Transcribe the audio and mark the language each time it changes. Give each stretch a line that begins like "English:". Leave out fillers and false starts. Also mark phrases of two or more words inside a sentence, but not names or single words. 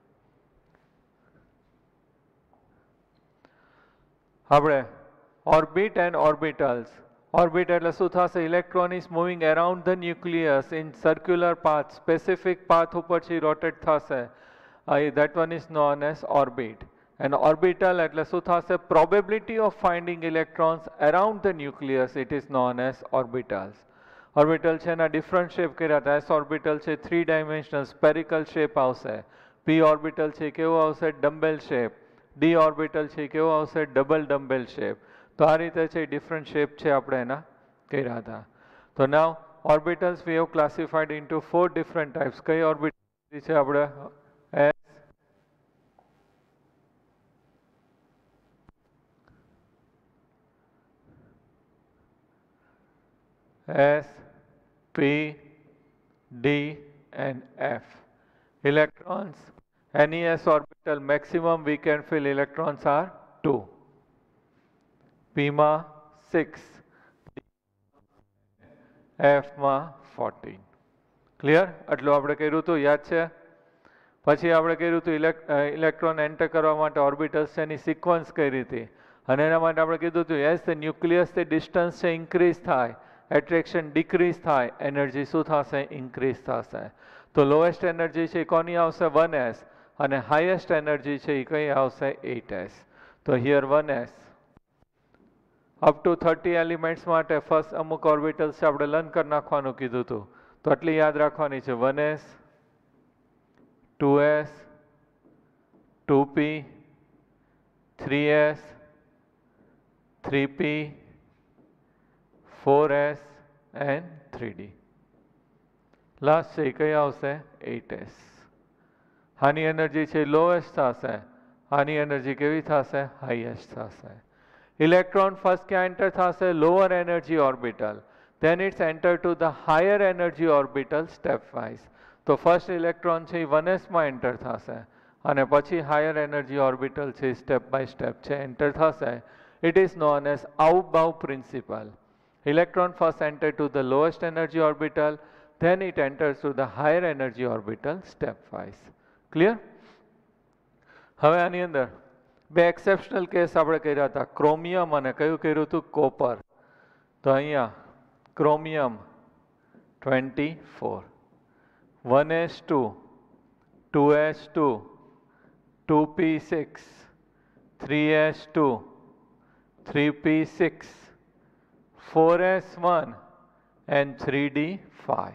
English: આપણે orbit and orbitals.
Gujarati: ઓર્બિટ એટલે શું થશે?
English: electron is moving around the nucleus in circular path, specific path
Gujarati: ઉપર છે રોટેટ થશે.
English: that one is known as orbit. And orbital
Gujarati: એટલે શું થશે?
English: Probability of finding electrons around the nucleus, it is known as orbitals.
Gujarati: Orbital છે એના
English: different shape
Gujarati: કર્યા હતા.
English: S orbital
Gujarati: છે
English: 3 dimensional spherical shape
Gujarati: આવશે.
English: P orbital
Gujarati: છે કેવો આવશે?
English: dumbbell shape. D orbital
Gujarati: છે કેવો આવશે?
English: double dumbbell shape.
Gujarati: તો આ રીતે છે
English: different shape
Gujarati: છે આપણે એના કર્યા હતા.
English: તો now orbitals we have classified into 4 different types.
Gujarati: કઈ ઓર્બિટલ છે આપણે?
English: S, P, D and F. Electrons, any S orbital maximum we can fill electrons are 2.
Gujarati: P માં 6, F માં 14. ક્લિયર? આટલું આપણે કર્યું હતું, યાદ છે? પછી આપણે કર્યું હતું
English: electron enter
Gujarati: કરવા માટે ઓર્બિટલ્સ એની સિક્વન્સ કઈ રીતે અને એના માટે આપણે કીધું હતું એસ ન્યુક્લિયસથી ડિસ્ટન્સ છે ઇન્ક્રીઝ થાય,
English: attraction decrease
Gujarati: થાય, એનર્જી શું થશે? ઇન્ક્રીઝ થશે. તો લોએસ્ટ એનર્જી છે એ કોની આવશે? 1s અને
English: highest energy
Gujarati: છે એ કઈ આવશે? 8s. તો
English: here 1s up to 30 elements
Gujarati: માટે ફર્સ્ટ અમુક ઓર્બિટલ્સ છે આપણે લર્ન કરી નાખવાનું કીધું હતું. તો આટલી યાદ રાખવાની છે.
English: 1s, 2s, 2p, 3s, 3p, 4s and 3d.
Gujarati: લાસ્ટ છે કઈ આવશે? 8s. આની એનર્જી છે લોએસ્ટ થશે, આની એનર્જી કેવી થશે? હાઈએસ્ટ થશે.
English: electron first
Gujarati: ક્યાં એન્ટર થશે?
English: lower energy orbital. then it's enter to the higher energy orbital step wise.
Gujarati: તો ફર્સ્ટ ઇલેક્ટ્રોન છે એ 1s માં એન્ટર થશે અને પછી
English: higher energy orbital
Gujarati: છે
English: step by step
Gujarati: છે એન્ટર થશે.
English: it is known as out-bau principle. Electron first enter to the lowest energy orbital, then it enters to the higher energy orbital stepwise. Clear?
Gujarati: હવે આની અંદર બે
English: exceptional case
Gujarati: આપણે કર્યા હતા, ક્રોમિયમ અને કયું કર્યું હતું? કોપર. તો અહીંયા ક્રોમિયમ 24,
English: 1s2, 2s2, 2p6, 3s2, 3p6, 4s1 and 3d5.